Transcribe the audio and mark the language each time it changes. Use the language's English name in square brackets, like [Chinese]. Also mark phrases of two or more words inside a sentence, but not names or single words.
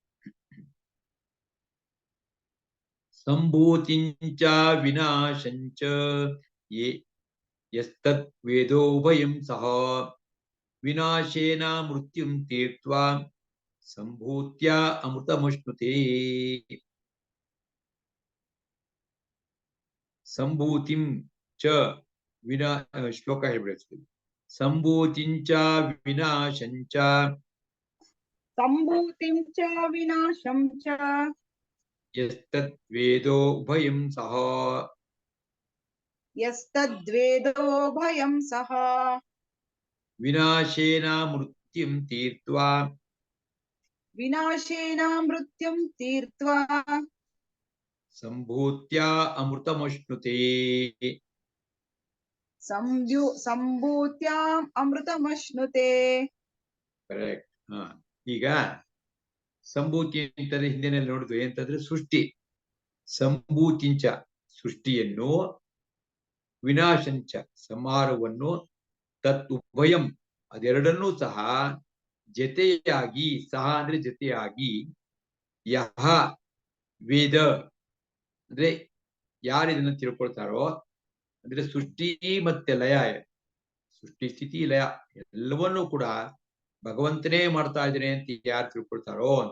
[Sanskrit] ಸಂಭೂತಿಂಚ ವಿನಾಶಂಚ ಯಸ್ತದ್ ವೇದೋಭಯಂ ಸಹ ವಿನಾಶೇನ ಮೃತ್ಯುಂ ತೀರ್ತ್ವಾ ಸಂಭೂತ್ಯ ಅಮೃತಮಶ್ನುತೆ. ಸಂಭೂತಿಂ ಚ ವಿನಾ [Kannada] ಶ್ಲೋಕ ಹೇಳ್ಬಿಡ್ತೀವಿ. [Sanskrit] ಸಂಭೂತಿಂಚ ವಿನಾಶಂಚ, सम्भूतिं च विनाशं च ಯಸ್ತದ್ ವೇದೋ ಉಭಯಂ ಸಹ यस्तद्वेदो भयं सः ವಿನಾಶೇನ ಮೃತ್ಯುಂ ತೀರ್ತ್ವಾ विनाशेन मृत्युं तीर्त्वा ಸಂಭೂತ್ಯ ಅಮೃತಮಶ್ನುತೆ. सम्भूत्याम् अमृतमश्नुते. [Kannada] ಕರೆಕ್ಟ್. ಈಗ ಸಂಭೂತಿ ಅಂತಂದ್ರೆ ಹಿಂದಿನ ನೋಡಿದ್ವಿ ಅಂತಂದ್ರೆ ಸೃಷ್ಟಿ. ಸಂಭೂತಿಂಚ ಸೃಷ್ಟಿಯನ್ನು, ವಿನಾಶಂಚ ಸಂಹಾರವನ್ನು, [Sanskrit] ತತ್ ಉಭಯಂ [Kannada] ಅದೆರಡನ್ನೂ ಸಹ ಜತೆಯಾಗಿ, ಸಹ ಅಂದ್ರೆ ಜತೆಯಾಗಿ, [Sanskrit] ಯಹ ವೇದ [Kannada] ಅಂದ್ರೆ ಯಾರು ಇದನ್ನ ತಿಳ್ಕೊಳ್ತಾರೋ, ಅಂದ್ರೆ ಸೃಷ್ಟಿ ಮತ್ತೆ ಲಯ, ಸೃಷ್ಟಿ ಸ್ಥಿತಿ ಲಯ ಎಲ್ಲವನ್ನೂ ಕೂಡ ಭಗವಂತನೇ ಮಾಡ್ತಾ ಇದ್ದಾನೆ ಅಂತ ಯಾರು ತಿಳ್ಕೊಳ್ತಾರೋ ಅಂತ.